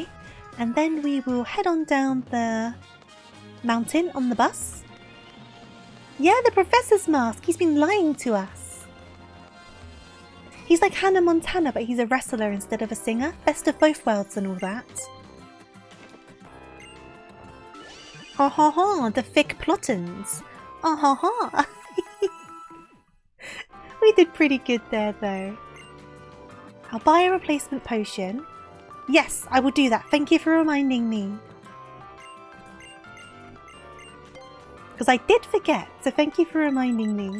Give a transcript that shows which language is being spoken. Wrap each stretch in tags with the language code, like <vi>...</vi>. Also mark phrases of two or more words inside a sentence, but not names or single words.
<en>And then we will head on down the mountain on the bus. Yeah, the Professor's mask. He's been lying to us. He's like Hannah Montana, but he's a wrestler instead of a singer. Best of both worlds and all that. Ha ha ha, the thick plottins. Ah ha ha. We did pretty good there though. I'll buy a replacement potion. Yes, I will do that. Thank you for reminding me. Because I did forget, so thank you for reminding me.</en>